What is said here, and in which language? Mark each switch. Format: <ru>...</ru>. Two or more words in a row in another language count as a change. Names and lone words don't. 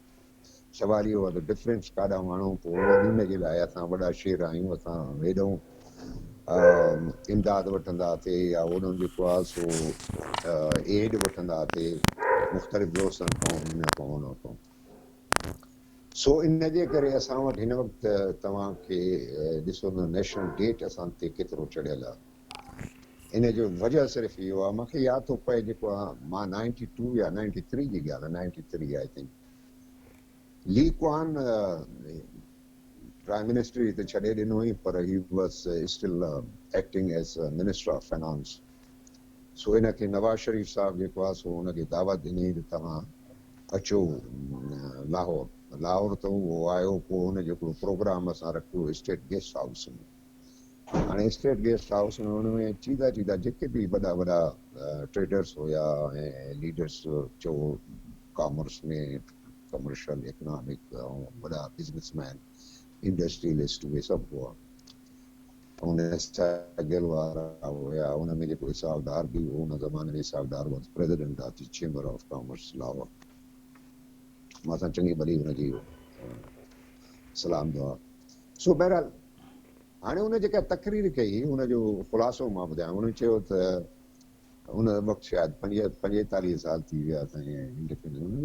<sd>सवाल इहो आहे त डिफरेंस काॾां माण्हू पोइ उन जे लाइ असां वॾा शेर आहियूं, असां हेॾो इमदाद वठंदासीं या ओॾो जेको आहे सो एड वठंदासीं मुख़्तलिफ़ दोस्तनि खां हिन खां हुन खां। सो इन जे करे असां वटि हिन वक़्तु तव्हांखे ॾिसो न</sd> <en>national debt</en> <sd>असां ते केतिरो चढ़ियल आहे। इन जो वजह सिर्फ़ु इहो आहे, मूंखे यादि थो पए जेको आहे मां 92 या 93 जी ॻाल्हि आहे, 93</sd> <en>I think,</en> <sd>ली क्वान</sd> <en>prime minister</en> <sd>त छॾे ॾिनो हुई पर</sd> <en>he was still acting as minister of finance.</en> <sd>सो इनखे नवाज़ शरीफ़ साहब जेको आहे सो हुनखे दावत ॾिनी त तव्हां अचो लाहौर त उहो आयो, पोइ हुन जेको प्रोग्राम असां रखियो</sd> <en>state guest house</en> <sd>में। हाणे</sd> <en>state guest house</en> <sd>में हुनमें चीदा जेके बि वॾा वॾा ट्रेडर्स हुया ऐं लीडर्स चओ कॉमर्स में</sd> <en>commercial economic</en> <sd>ऐं वॾा</sd> <en>businessman industrialist</en> <sd>उहे सभु हुआ। हुन गिल वारा हुया, हुन में जेको हिसाबदार बि हो हुन ज़माने में हिसाबदार</sd> <en>was president of the chamber of commerce Lahore.</en> <sd>मां सां चङी भली हुनजी सलाम दुआ। सो बहरहाल हाणे हुन जेका तकरीर कई हुनजो ख़ुलासो मां ॿुधायां। हुन चयो त हुन वक़्तु शायदि 45 साल थी विया असांजे इंडिपेंडेंस।</sd>